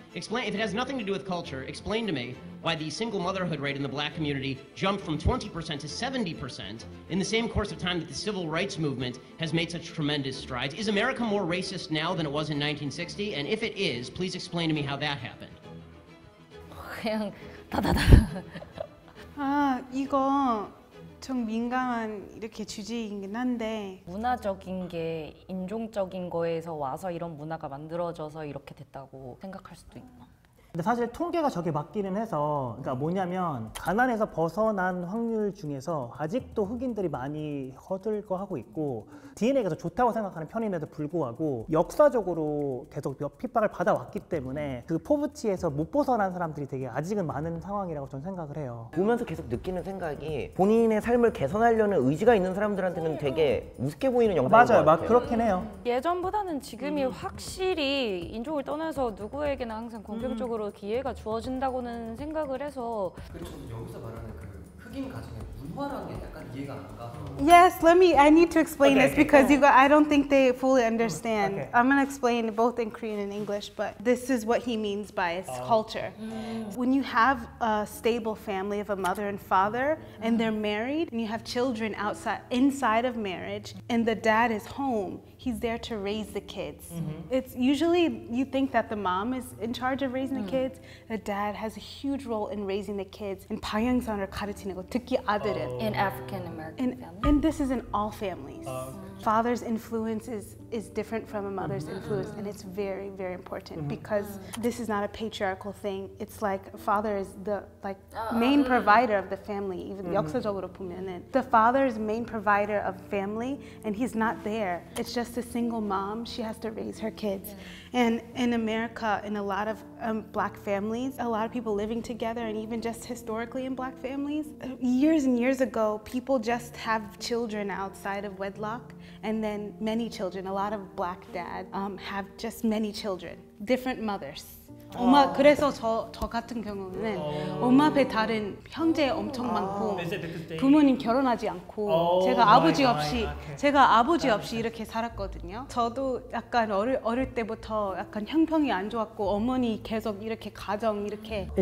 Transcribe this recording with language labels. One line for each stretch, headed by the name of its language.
English: Explain, if it has nothing to do with culture, explain to me why the single motherhood rate in the black community jumped from 20% to 70% in the same course of time that the civil rights movement has made such tremendous strides. Is America more racist now than it was in 1960? And if it is, please explain to me how that happened.
Korean: 그냥 다다다. 아, 이거 좀 민감한 이렇게 주제이긴 한데 문화적인 게 인종적인 거에서 와서 이런 문화가 만들어져서 이렇게 됐다고 생각할 수도 있나? 근데 사실 통계가 저게 맞기는 해서, 그러니까 뭐냐면 가난에서 벗어난 확률 중에서 아직도 흑인들이 많이 허들거하고 있고 DNA가 더 좋다고 생각하는 편임에도 불구하고 역사적으로 계속 핍박을 받아왔기 때문에 그 포브티에서 못 벗어난 사람들이 되게 아직은 많은 상황이라고 저는 생각을 해요. 보면서 계속 느끼는 생각이 본인의 삶을 개선하려는 의지가 있는 사람들한테는 되게 우습게 보이는 영상인 것 맞아요, 같아요. 그렇긴 해요. 예전보다는 지금이 확실히 인종을 떠나서 누구에게나 항상 공평적으로 기회가 주어진다고는 생각을 해서 그리고 여기서 말하는 그 흑인 가정의 문화라는 게 약간 이해가 안 가서.
English: Yes, I need to explain this because I don't think they fully understand. I'm going to explain both in Korean and English, but this is what he means by its culture. When you have a stable family of a mother and father and they're married and you have children inside of marriage and the dad is home, he's there to raise the kids. It's usually you think that the mom is in charge of raising the kids. The dad has a huge role in raising the kids.
Korean: And 방향성을 가르치는 거, 특히 아들은.
English: In African American families. And this is in all families. Father's influence is different from a mother's influence, and it's very, very important because this is not a patriarchal thing. It's like father is the main provider of the family. Even
Korean: 역사적으로 보면은
English: the father is main provider of family, and he's not there. It's just a single mom. She has to raise her kids. And in America, in a lot of black families, a lot of people living together, and even just historically in black families, years and years ago, people just have children outside of wedlock, and then many children. A lot of black dads have just many children, different mothers.
Korean: 엄마 그래서 저 같은 경우는 엄마 앞에 다른 형제 엄청 많고 부모님 결혼하지 않고 제가 아버지 없이 이렇게 살았거든요. 저도 약간 어릴 때부터 약간 형평이 안 좋았고 어머니 계속 이렇게 가정 이렇게